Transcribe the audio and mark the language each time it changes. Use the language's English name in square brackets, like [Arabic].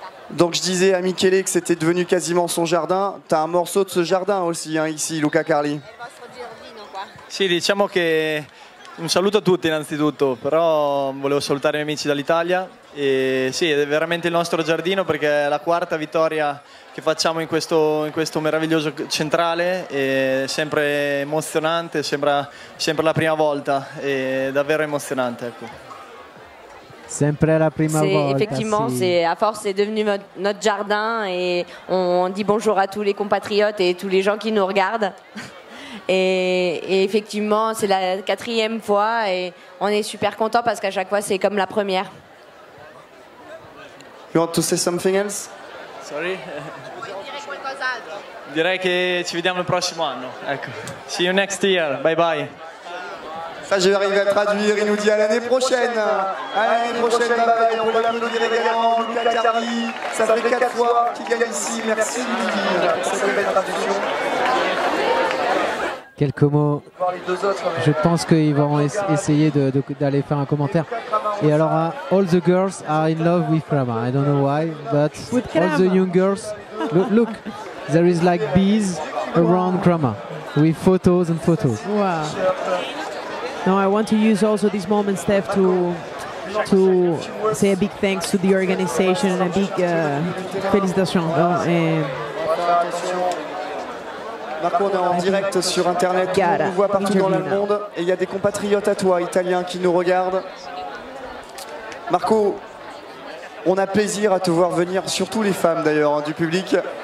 [French] Donc je disais à Michele que c'était devenu quasiment son jardin. T'as un morceau de ce jardin aussi hein, ici, Luca Carli. [Italian] Sì, diciamo che Un saluto a tutti innanzitutto, però volevo salutare i miei amici dall'Italia e sì, è veramente il nostro giardino perché è la quarta vittoria che facciamo in questo meraviglioso centrale, è sempre emozionante, sembra sempre la prima volta, è davvero emozionante. Ecco. Sempre la prima volta. [French] Effectivement, [Italian] Sì. [French] à force, c'est devenu notre jardin et on dit bonjour à tous les compatriotes et tous les gens qui nous regardent. Et effectivement, c'est la 4e fois et on est super content parce qu'à chaque fois, c'est comme la première. [English] You want to say something else? Sorry? [Italian] Direi che ci vediamo il prossimo anno. [English] Ecco. See you next year. Bye bye. [French] Ça, je vais arriver à traduire. Il nous dit à l'année prochaine. À l'année prochaine, [English] bye bye. [French] On peut l'applaudir également. Luca Carli, ça fait 4 fois qu'il gagne ici. Merci Ludivine pour cette belle traduction. Quelques mots. Je pense qu'ils vont essayer d'aller faire un commentaire. Et alors, [English] all the girls are in love with Krama. I don't know why, but all the young girls. Look, there is like bees around Krama with photos and photos. Wow. Now I want to use also this moment, Steph, to say a big thanks to the organization and a big félicitations. [French] Marco, on est en direct sur Internet, tout le monde nous voit partout dans le monde et il y a des compatriotes à toi, italiens, qui nous regardent. Marco, on a plaisir à te voir venir, surtout les femmes d'ailleurs, du public.